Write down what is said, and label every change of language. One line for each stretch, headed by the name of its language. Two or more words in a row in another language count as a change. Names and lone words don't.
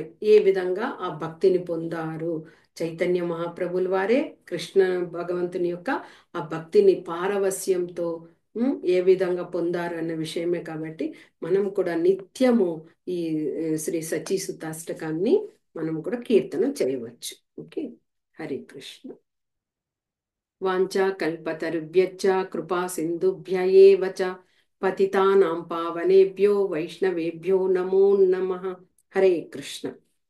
Telugu: ఏ విధంగా ఆ భక్తిని పొందారు చైతన్య మహాప్రభుల వారే కృష్ణ భగవంతుని యొక్క ఆ భక్తిని పారవస్యంతో ఏ విధంగా పొందారు అన్న విషయమే. కాబట్టి మనం కూడా నిత్యము ఈ శ్రీ సచీసుతాష్టకాన్ని మనం కూడా కీర్తన చేయవచ్చు. ఓకే, హరే కృష్ణ.
Sanskrit: वाञ्छा कल्पतरुभ्यश्च कृपा सिन्धुभ्य एव च पतितानां पावनेभ्यो वैष्णवेभ्यो नमो नमः.
Telugu: హరే కృష్ణ.